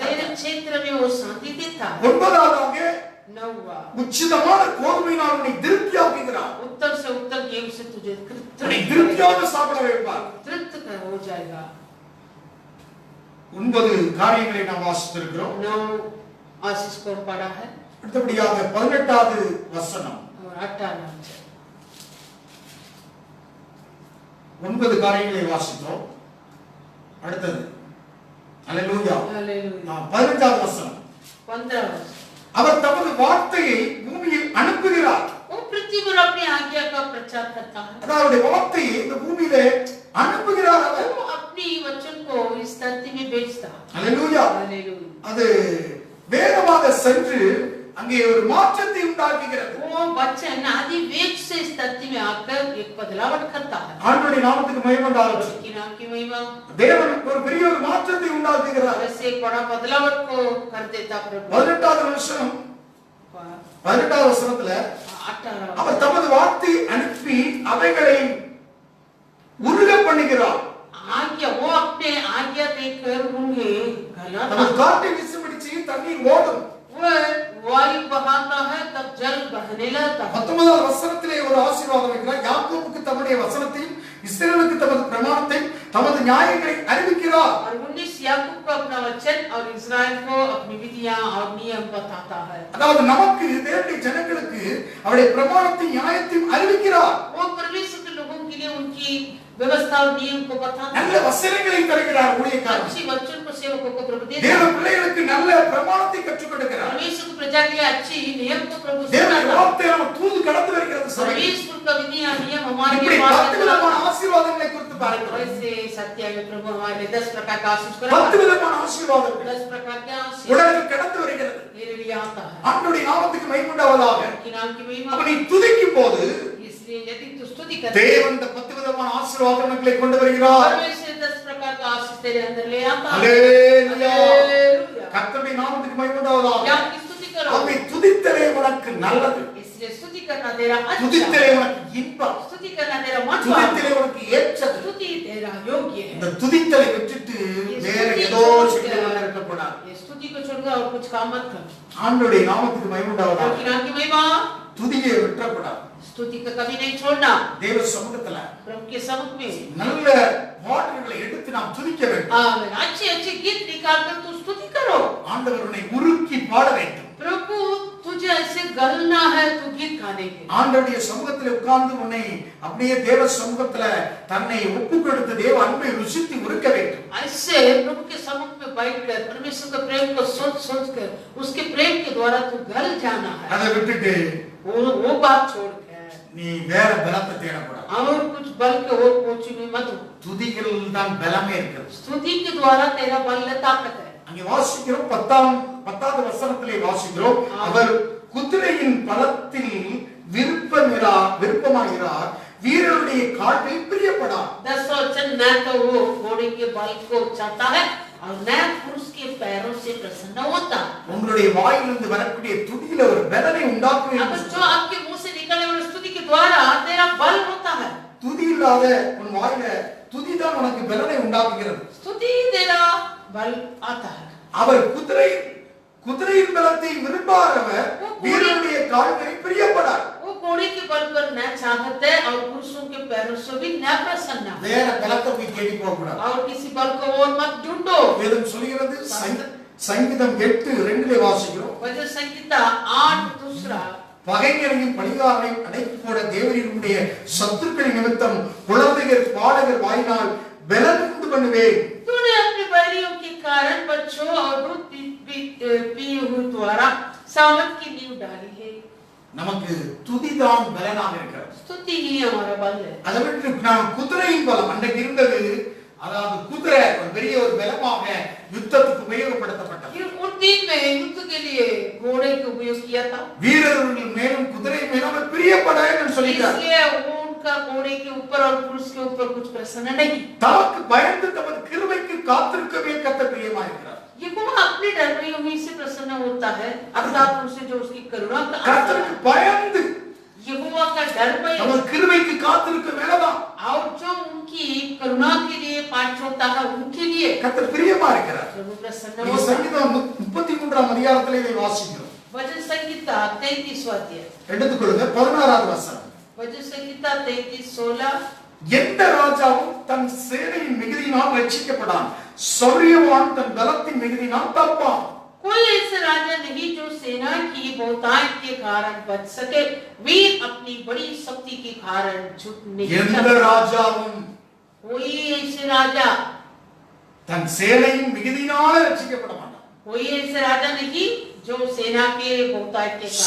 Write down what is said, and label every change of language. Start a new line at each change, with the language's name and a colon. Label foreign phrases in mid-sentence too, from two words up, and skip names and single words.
Hindi: तेरे क्षेत्र में वो शांति देता है।
Tamil: ஒன்பதாவதாக
Hindi: नौवा,
Tamil: உச்சிதமான கோதுமையினால் உன்னை திருப்தியாக்குகிறார்.
Hindi: उत्तर से उत्तर गेहूं से तुझे
Tamil: உன்னை திருப்தியாக சாப்பிட வைப்பார்.
Hindi: तृप्त हो जाएगा।
Tamil: 9 காரியங்களை நாம் வாசித்திருக்கிறோம்.
Hindi: 9 आशीष को पढ़ा है
Tamil: அடுத்தபடியாக 18வது வசனம்.
Hindi: और 18
Tamil: 9 காரியங்களை வாசித்தோம். அடுத்தது அல்லேலூயா.
Hindi: हालेलुया।
Tamil: 15வது வசனம்.
Hindi: 15
Tamil: அவர் தமது வார்த்தையை பூமியில் அனுப்புகிறார்.
Hindi: वो पृथ्वी पर अपनी आज्ञा का प्रचार करता है।
Tamil: அதாவது வார்த்தையை இந்த பூமியிலே அனுப்புகிறார் அவர்.
Hindi: वो अपनी वचन को इस धरती में भेजता है।
Tamil: அல்லேலூயா.
Hindi: हालेलुया।
Tamil: அது வேகமாக சென்று அங்கே ஒரு மாற்றத்தை உண்டாக்குகிறது.
Hindi: वो वचन आदि वेग से इस धरती में आकर एक बदलाव करता है।
Tamil: ஆண்டவருடைய நாமத்துக்கு மகிமை உண்டாகட்டும்.
Hindi: उसकी नाम की महिमा।
Tamil: தேவன் ஒரு பெரிய ஒரு மாற்றத்தை உண்டாக்குகிறார்.
Hindi: ऐसे एक बड़ा बदलाव को कर देता प्रभु।
Tamil: 18வது வசனம். 18வது வசனத்துல
Hindi: 18
Tamil: அவர் தமது வார்த்தை அனுப்பி அவைகளை உருக பண்ணுகிறார்.
Hindi: आज्ञा, वो अपने आज्ञा देकर उन्हें गलाता
Tamil: அவர்
Hindi: है।
Tamil: காற்றை வீசும்படிச்சு தண்ணீர் ஓடும்.
Hindi: वो वायु बहाता है तब जल बहने लगता है।
Tamil: 19வது வசனத்திலே ஒரு ஆசீர்வாதம் இருக்கிறார். யாக்கோபுக்கு தம்முடைய வசனத்தையும் இஸ்ரவேலுக்கு தமது பிரமாணத்தையும் தமது நியாயங்களை அறிவிக்கிறார்.
Hindi: और 19 याकूब को अपना वचन और इस्राएल को अपनी विधियां और नियम बताता है।
Tamil: அதாவது நமக்கு தேவனுடைய ஜனங்களுக்கு அவருடைய பிரமாணத்தையும் நியாயத்தையும் அறிவிக்கிறார்.
Hindi: वो परमेश्वर के लोगों के लिए उनकी व्यवस्था और नियम को बताता
Tamil: நல்ல
Hindi: है।
Tamil: வசனங்களை தருகிறார் ஊழியக்காரர்.
Hindi: अच्छी वचन को सेवकों को प्रभु देता
Tamil: தேவ
Hindi: है।
Tamil: பிள்ளைகளுக்கு நல்ல பிரமாணத்தை கற்றுக் கொடுக்கிறார்.
Hindi: परमेश्वर की प्रजा के लिए अच्छी नियम को प्रभु
Tamil: தேவனுடைய
Hindi: सिखाता है।
Tamil: வார்த்தை நம்ம தூது கடந்து வருகிறது சபையில்.
Hindi: परमेश्वर का विधियां नियम हमारे
Tamil: இப்படி
Hindi: लिए
Tamil: 10
Hindi: पालन
Tamil: விதமான
Hindi: करता है।
Tamil: ஆசீர்வாதங்களை குறித்து பாருங்கள்.
Hindi: वैसे सत्य में प्रभु हमारे लिए 10 प्रकार का आशीष
Tamil: 10
Hindi: करेगा।
Tamil: விதமான ஆசீர்வாதங்கள்
Hindi: 10 प्रकार के आशीष
Tamil: உலகில் கடந்து வருகிறது.
Hindi: मेरे लिए आता है।
Tamil: ஆண்டவருடைய நாமத்துக்கு மகிமை உண்டாவதாக.
Hindi: कि नाम की महिमा।
Tamil: அப்ப நீ துதிக்கும் போது
Hindi: इसलिए यदि तू स्तुति करते
Tamil: தேவன் இந்த 10 விதமான ஆசீர்வாதங்களை கொண்டு வருகிறார்.
Hindi: परमेश्वर 10 प्रकार का आशीष तेरे अंदर ले आता है।
Tamil: அல்லேலூயா.
Hindi: हालेलुया।
Tamil: கர்த்தருடைய நாமத்துக்கு மகிமை உண்டாவதாக.
Hindi: या की स्तुति करो।
Tamil: அப்படி துதித்தலே உனக்கு நல்லது.
Hindi: इसलिए स्तुति करना तेरा अच्छा।
Tamil: துதித்தலே உனக்கு இன்பம்.
Hindi: स्तुति करना तेरा मन
Tamil: துதித்தலே உனக்கு ஏற்றது.
Hindi: स्तुति तेरा योग्य है।
Tamil: இந்த துதித்தலை விட்டுட்டு வேற ஏதோ செய்து கொண்டிருக்க கூடாது.
Hindi: ये स्तुति को छोड़कर और कुछ काम मत कर।
Tamil: ஆண்டவருடைய நாமத்துக்கு மகிமை உண்டாவதாக.
Hindi: कि नाम की महिमा।
Tamil: துதியை விட்டுறக்கூடாது.
Hindi: स्तुति को कभी नहीं छोड़ना।
Tamil: தேவ சமூகத்துல
Hindi: प्रभु के समुख में
Tamil: நல்ல பாடல்களை எடுத்து நாம் துதிக்க வேண்டும்.
Hindi: आमीन। अच्छे अच्छे गीत निकाल कर तू स्तुति करो।
Tamil: ஆண்டவர் உன்னை உருக்கி பாட வேண்டும்.
Hindi: प्रभु तुझे ऐसे गलना है तू गीत गाने के।
Tamil: ஆண்டவருடைய சமூகத்தில் உட்கார்ந்து உன்னை அப்படியே தேவ சமூகத்துல தன்னை ஒப்பு கொடுத்து தேவ அன்பை ருசித்து உருக்க வேண்டும்.
Hindi: ऐसे प्रभु के समुख में बैठकर परमेश्वर के प्रेम को सोच सोच कर उसके प्रेम के द्वारा तू गल जाना है।
Tamil: அதை விட்டுட்டு
Hindi: वो बात छोड़ के
Tamil: நீ வேற பலத்தை தேடக்கூடாது.
Hindi: और कुछ बल के और पहुंची में मत हो।
Tamil: துதிகள் தான் பலமே இருக்கிறது.
Hindi: स्तुति के द्वारा तेरा बल में ताकत है।
Tamil: அங்கே வாசிக்கிறோம் 10வது வசனத்திலே வாசிக்கிறோம். அவர் குதிரையின் பலத்தில் விருப்பமாகிறார், வீரருடைய கால்களில் பிரியப்படார்.
Hindi: 10 वचन न तो वो घोड़े के बल को चाहता है और न पुरुष के पैरों से प्रसन्न होता।
Tamil: உங்களுடைய வாயிலிருந்து வரக்கூடிய துதியில ஒரு பலனை உண்டாக்குவேன்.
Hindi: अगर जो आपके मुंह से निकलने वाली स्तुति के द्वारा तेरा बल होता है।
Tamil: துதி இல்லாத உன் வாயில துதி தான் உனக்கு பலனை உண்டாக்குகிறது.
Hindi: स्तुति तेरा बल आता है।
Tamil: அவர் குதிரையின் பலத்தை விரும்பாதவர் வீரருடைய கால்களை பிரியப்படார்.
Hindi: वो घोड़े के बल पर न चाहते और पुरुषों के पैरों से भी न प्रसन्न।
Tamil: வேற பலத்தை போய் தேடி போக கூடாது.
Hindi: और किसी बल को और मत ढूंढो।
Tamil: வேதம் சொல்கிறது சங்கீதம் 8:2 வாசிக்கிறோம்.
Hindi: वचन संहिता 8:2
Tamil: பகைஞரையும் பழிகாரனையும் அடைத்து போட தேவனுடைய சத்துருக்களின் நிமித்தம் குழந்தைகள் பாடகர் வாயினால் பலன் உண்டு பண்ணுவேன்.
Hindi: तूने अपने बैरियों के कारण बच्चों और दूध पिए हुए द्वारा सामर्थ की नींव डाली है।
Tamil: நமக்கு துதிதான் பலனாக இருக்கிறது.
Hindi: स्तुति ही हमारा बल है।
Tamil: அதை விட்டு நாம் குதிரையின் பலம் அன்றைக்கு இருந்தது. அதாவது குதிரை ஒரு பெரிய ஒரு பலமாக யுத்தத்துக்கு உபயோகப்படுத்தப்பட்டது.
Hindi: उन दिन में युद्ध के लिए घोड़े का उपयोग किया था।
Tamil: வீரர்கள் மேலும் குதிரை மேலும் பிரியப்பட என்று சொல்லிட்டார்.
Hindi: इसलिए उनका का घोड़े के ऊपर और पुरुष के ऊपर कुछ प्रसन्न नहीं।
Tamil: தமக்கு பயந்து தமது கிருபைக்கு காத்திருக்கவே கர்த்தர் பிரியமாயிருக்கிறார்.
Hindi: यहोवा अपने डर में उन्हीं से प्रसन्न होता है, अर्थात उनसे जो उसकी करुणा का
Tamil: கர்த்தருக்கு பயந்து
Hindi: यहोवा का डर में
Tamil: தமது கிருபைக்கு காத்திருக்க வேலைதான்
Hindi: और जो उनकी करुणा के लिए पाठ होता है उनके लिए
Tamil: கர்த்தர் பிரியமா இருக்கிறார்.
Hindi: प्रभु प्रसन्न
Tamil: நீங்க
Hindi: होता है।
Tamil: சங்கீதம் 33ஆம் அதிகாரத்திலே இதை வாசிக்கிறோம்.
Hindi: वचन संहिता 33वां अध्याय,
Tamil: எடுத்துக்கொள்ளுங்க 16வது வசனம்.
Hindi: वचन संहिता 33:16।
Tamil: எந்த ராஜாவும் தன் சேனையின் மிகுதியினால் ரட்சிக்கப்படான், சௌரியவான் தன் பலத்தின் மிகுதியினால் தப்பான்.
Hindi: कोई ऐसा राजा नहीं जो सेना की बहुतायत के कारण बच सके, वीर अपनी बड़ी शक्ति के कारण झुक नहीं
Tamil: எந்த
Hindi: सकता।
Tamil: ராஜாவும்
Hindi: कोई ऐसे राजा
Tamil: தன் சேனையின் மிகுதியினால் ரட்சிக்கப்பட மாட்டான்.
Hindi: कोई ऐसे राजा नहीं जो सेना के बहुतायत के कारण,